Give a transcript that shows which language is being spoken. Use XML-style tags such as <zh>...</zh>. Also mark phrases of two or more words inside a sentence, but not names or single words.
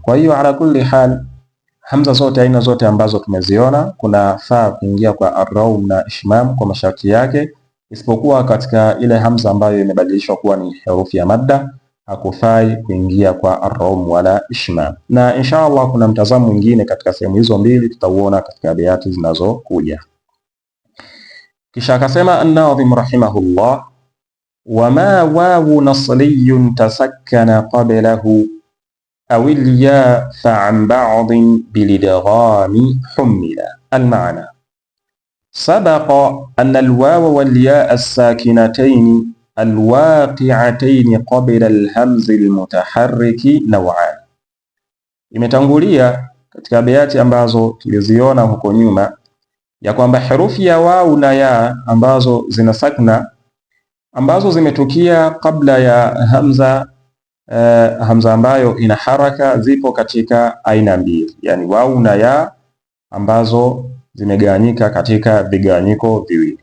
<sw>Kwa hiyo</sw> <ar>على كل حال,</ar> <sw>hamza zote aina zote ambazo tumeziona kuna faa kuingia kwa arraum na ishmam kwa masharti yake, isipokuwa katika ile hamza ambayo imebadilishwa kuwa ni herufi ya madda, hakufai kuingia kwa arrom wala ishmam. Na</sw> <ar>إن شاء الله</ar> <sw>kuna mtazamo mwingine katika sehemu hizo mbili, tutauona katika abiyati zinazokuja. Kisha akasema</sw> <ar>الناظم رحمه الله وما واو أصلي تسكن قبله أو اليا فعن بعض بالإدغام حملا. المعنى سبق أن الواو والياء الساكنتين الواقعتين قبل الهمز المتحرك نوعين.</ar> <sw>Imetangulia katika abiyati ambazo tuliziona huko nyuma ya kwamba herufi ya wau na ya ambazo zina sakna ambazo zimetukia kabla ya hamza ambayo ina haraka zipo katika aina mbili, yani wau na ya ambazo zimegawanyika katika vigawanyiko viwili.</sw>